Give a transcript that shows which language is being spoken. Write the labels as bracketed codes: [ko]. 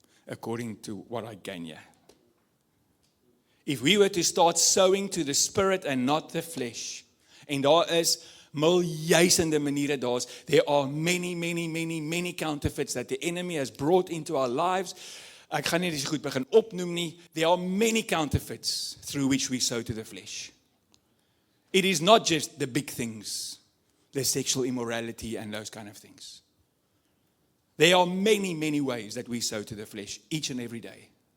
[en] according to what I gain here. If we were to start sowing to the Spirit and not the flesh, [af] en daar is miljoene maniere [en] there are many counterfeits that the enemy has brought into our lives. [af] Ek gaan nie dis goed begin opnoem nie. [en] There are many counterfeits through which we sow to the flesh. It is not just the big things, the sexual immorality and those kind of things. There are many ways that we sow to the flesh each and every day.